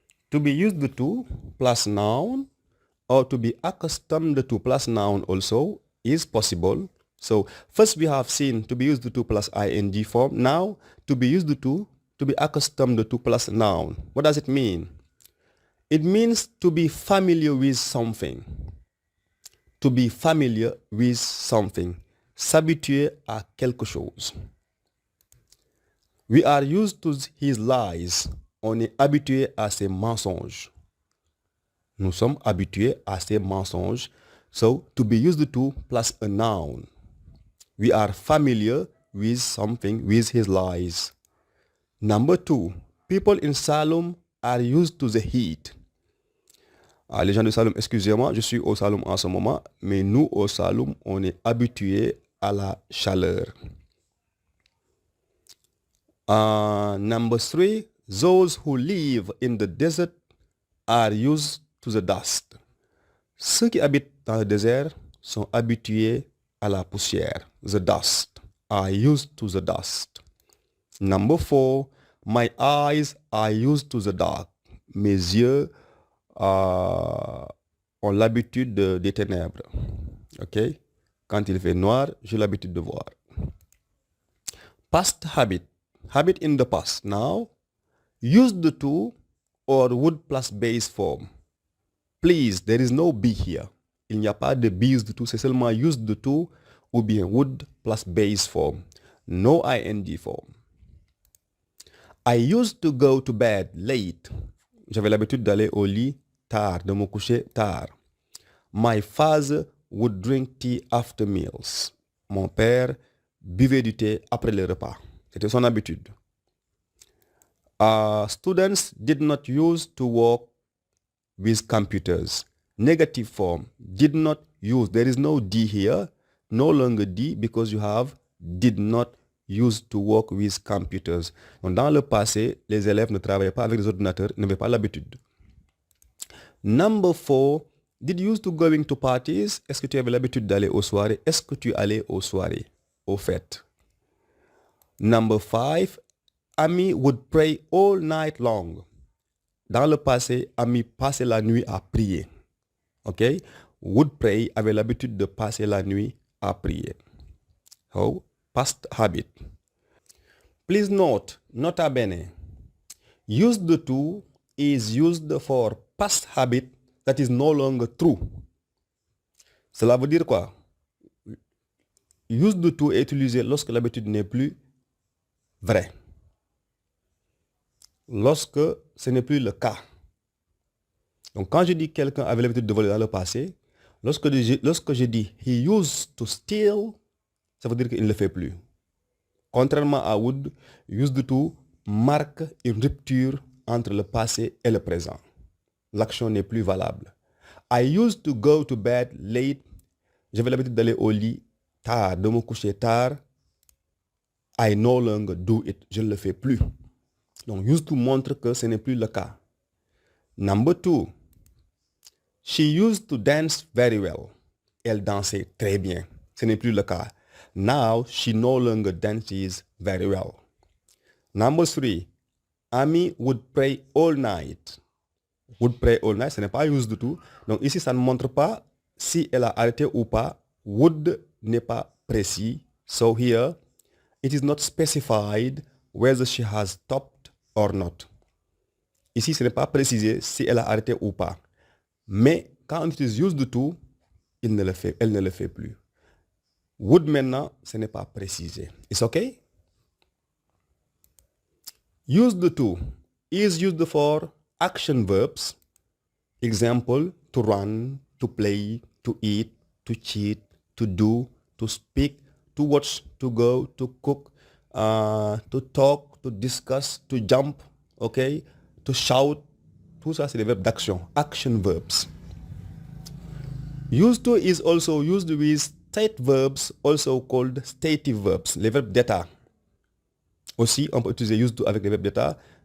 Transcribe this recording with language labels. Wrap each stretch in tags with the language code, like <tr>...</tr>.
<en>To be used to plus noun or to be accustomed to plus noun also is possible. So first we have seen to be used to plus ing form. Now to be used to be accustomed to plus noun. What does it mean? It means to be familiar with something. To be familiar with something.</en> <fr>S'habituer à quelque chose.</fr> <en>We are used to his lies.</en> <fr>On est habitué à ses mensonges. Nous sommes habitués à ces mensonges.</fr> <en>So, to be used to plus a noun. We are familiar with something, with his lies. Number 2, people in Salem are used to the heat.</en> <fr>Les gens de Salem, excusez-moi, je suis au Salem en ce moment, mais nous au Salem, on est habitués à la chaleur.</fr> <en>Number 3, those who live in the desert are used to the dust.</en> <fr>Ceux qui habitent dans le désert sont habitués à la poussière.</fr> <en>The dust. Are used to the dust. Number 4, my eyes are used to the dark.</en> <fr>Mes yeux ont l'habitude des ténèbres. OK? Quand il fait noir, j'ai l'habitude de voir.</fr> <en>Past habit. Habit in the past. Now, used to or would plus base form. Please, there is no be here.</en> <fr>Il n'y a pas de be used to, c'est seulement used to ou bien would plus base form.</fr> <en>No ing form. I used to go to bed late.</en> <fr>J'avais l'habitude d'aller au lit tard, de me coucher tard.</fr> <en>My father would drink tea after meals.</en> <fr>Mon père buvait du thé après les repas. C'était son habitude.</fr> <en>Students did not use to work with computers. Negative form, did not use. There is no D here, no longer D because you have did not use to work with computers.</en> <fr>Donc, dans le passé, les élèves ne travaillaient pas avec les ordinateurs, n'avaient pas l'habitude.</fr> <en>Number 4, did you use to going to parties?</en> <fr>Est-ce que tu avais l'habitude d'aller aux soirées? Est-ce que tu allais aux soirées, aux fêtes?</fr> <en>Number 5, Ami would pray all night long.</en> <fr>Dans le passé, Ami passait la nuit à prier. OK? Would pray avait l'habitude de passer la nuit à prier.</fr> <en>Oh, past habit. Please note, nota bene. Used to is used for past habit that is no longer true.</en> <fr>Cela veut dire quoi? Used to est utilisé lorsque l'habitude n'est plus vraie. Lorsque ce n'est plus le cas. Donc quand je dis quelqu'un avait l'habitude de voler dans le passé, lorsque je dis</fr> <en>he used to steal,</en> <fr>ça veut dire qu'il ne le fait plus. Contrairement à would, used to marque une rupture entre le passé et le présent. L'action n'est plus valable.</fr> <en>I used to go to bed late.</en> <fr>J'avais l'habitude d'aller au lit tard, de me coucher tard.</fr> <en>I no longer do it.</en> <fr>Je ne le fais plus. Donc, used to montre que ce n'est plus le cas.</fr> <en>Number 2. She used to dance very well.</en> <fr>Elle dansait très bien. Ce n'est plus le cas.</fr> <en>Now, she no longer dances very well. Number 3. Ami would pray all night. Would pray all night,</en> <fr>ce n'est pas used to. Donc ici, ça ne montre pas si elle a arrêté ou pas. Would n'est pas précis.</fr> <en>So here, it is not specified whether she has stopped or not.</en> <fr>Ici, ce n'est pas précisé si elle a arrêté ou pas. Mais quand</fr> <en>it is used to,</en> <fr>elle ne le fait plus. Would maintenant, ce n'est pas précisé.</fr> <en>It's okay? Used to is used for action verbs. Example, to run, to play, to eat, to cheat, to do, to speak, to watch, to go, to cook, to talk, to discuss, to jump, okay, to shout.</en> <fr>Tout ça, c'est des verbes d'action, action verbs.</fr> <en>Used to is also used with state verbs, also called stative verbs,</en> <fr>les verbes d'état. Aussi, on peut utiliser used to avec les verbes d'état.</fr>